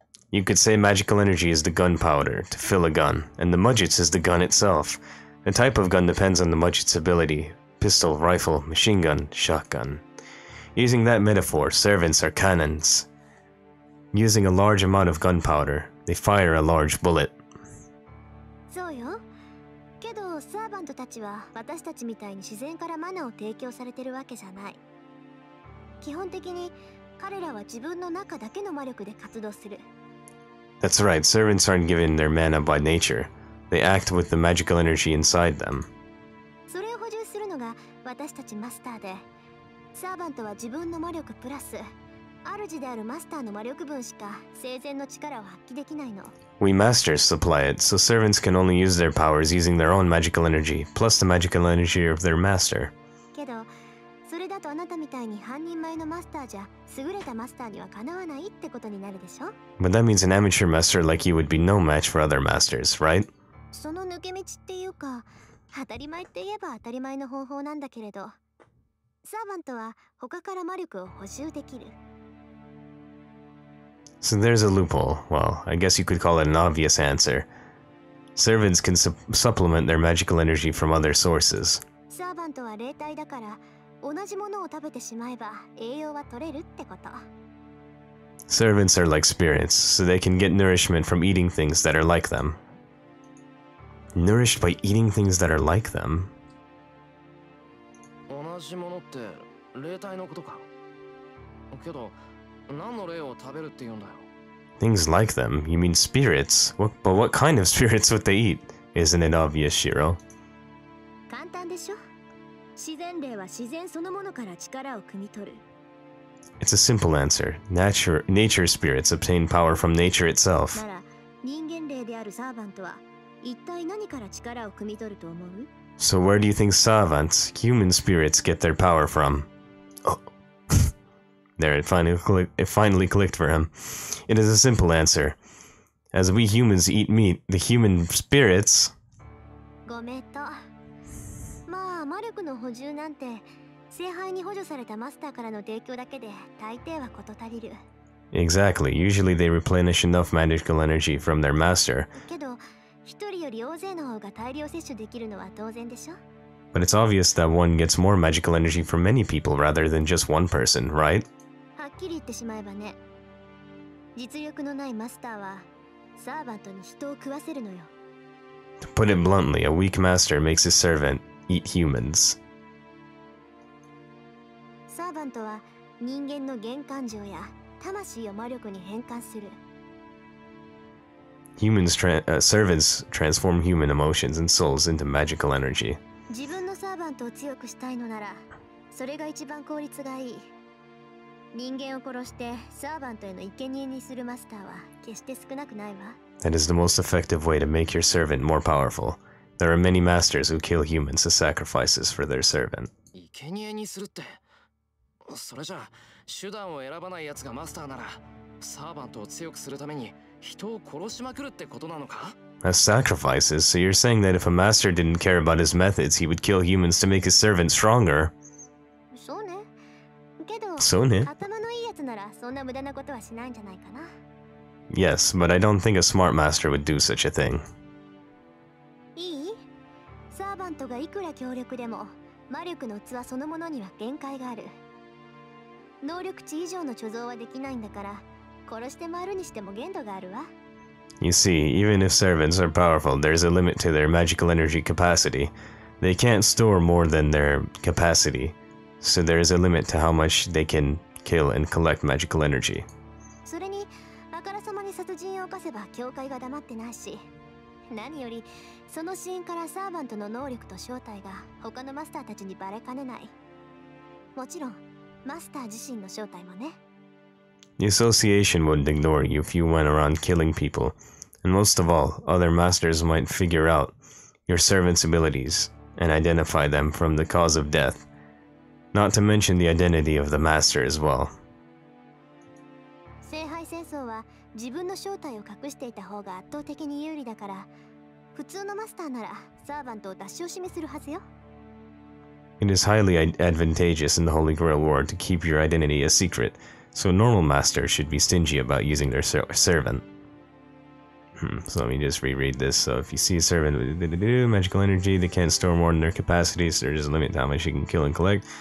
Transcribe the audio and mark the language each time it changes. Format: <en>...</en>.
<en>You could say magical energy is the gunpowder to fill a gun, and the Mudgets is the gun itself. The type of gun depends on the Mudget's ability. Pistol, rifle, machine gun, shotgun. Using that metaphor, servants are cannons. Using a large amount of gunpowder, they fire a large bullet.</en> <ja>そうよ。けどサーバントたちは私たちみたいに自然からマナを提供されてるわけじゃない。基本的に彼らは自分の中だけの魔力で活動する。</ja> <en>That's right, servants aren't given their mana by nature. They act with the magical energy inside them.</en> <ja>それを補充するのが私たちマスターで、サーバントは自分の魔力プラス主であるマスターの魔力分しか生前の力を発揮できないの。</ja> <en>We masters supply it, so servants can only use their powers using their own magical energy, plus the magical energy of their master.</en> <ja>けどそれだとあなたみたいに半人前のマスターじゃ優れたマスターにはかなわないってことになるでしょ。</ja> <en>But that means an amateur master like you would be no match for other masters, right?</en> <ja>その抜け道っていうか、当たり前って言えば当たり前の方法なんだけれど、サーバントは他から魔力を補充できる。</ja> <en>So there's a loophole. Well, I guess you could call it an obvious answer. Servants can supplement their magical energy from other sources.</en> <ja>サーバントは霊体だから、同じものを食べてしまえば栄養は取れるってこと。</ja> <en>Servants are like spirits, so they can get nourishment from eating things that are like them. Nourished by eating things that are like them?</en> <ja>同じものって霊体のことか。けど何の霊を食べるって言うんだよ。</ja> <en>Things like them? You mean spirits? But what kind of spirits would they eat? Isn't it obvious, Shiro?</en> <ja>簡単でしょ。自然霊は自然そのものから力を汲み取る。</ja> <en>It's a simple answer. Nature spirits obtain power from nature itself.</en> <ja>なら人間霊であるサーバントは一体何から力を汲み取ると思う？</ja> <en>So where do you think savants, human spirits, get their power from? Oh. There, it finally clicked for him. It is a simple answer. As we humans eat meat, the human spirits...</en> <ja>ごめんと。まあ魔力の補充なんて聖杯に補助されたマスターからの提供だけで大抵は事足りる。</ja> <en>Exactly. Usually they replenish enough magical energy from their master.</en> <ja>けど一人より大勢の方が大量摂取できるのは当然でしょ。</ja> <en>But it's obvious that one gets more magical energy from many people rather than just one person, right?</en> <ja>はっきり言ってしまえばね、実力のないマスターはサーバントに人を食わせるのよ。</ja> <en>To put it bluntly, a weak master makes his servant eat humans.</en> <ja>サーバントは人間の原感情や魂を魔力に変換する。</ja> <en>Servants transform human emotions and souls into magical energy.</en> <ja>自分のサーバントを強くしたいのなら、それが一番効率がいい。人間を殺してサーバントへの生贄にするマスターは決して少なくないわ。</ja> <en>That is the most effective way to make your servant more powerful. There are many masters who kill humans as sacrifices for their servant.</en> <ja>生贄にするって、それじゃ手段を選ばないやつがマスターなら、サーバントを強くするために人を殺しまくるってことなのか？</ja> <en>As sacrifices, so you're saying that if a master didn't care about his methods, he would kill humans to make his servant stronger.</en> <ja>そうね。けど、そうね。頭のいいやつならそんな無駄なことはしないんじゃないかな。</ja> <en>Yes, but I don't think a smart master would do such a thing.</en> <ja>いい？サーバントがいくら強力でも魔力の器そのものには限界がある。能力値以上の貯蔵はできないんだから、殺して回るにしても限度があるわ。</ja> <en>You see, even if servants are powerful, there's a limit to their magical energy capacity. They can't store more than their capacity, so there is a limit to how much they can kill and collect magical energy.</en> <ja>それに、あからさまに殺人を犯せば教会が黙ってないし、何よりそのシーンからサーバントの能力と正体が他のマスターたちにバレかねない。もちろん、マスター自身の正体もね。</ja> <en>The association wouldn't ignore you if you went around killing people, and most of all, other masters might figure out your servant's abilities and identify them from the cause of death, not to mention the identity of the master as well.</en> <ja>聖杯戦争は自分の正体を隠していた方が圧倒的に有利だから、普通のマスターならサーバントを出し惜しみするはずよ。</ja> <en>It is highly advantageous in the Holy Grail War to keep your identity a secret, so a normal master should be stingy about using their servant. So let me just reread this. So if you see a servant with magical energy, they can't store more than their capacity, so there's a limit to how much you can kill and collect.</en>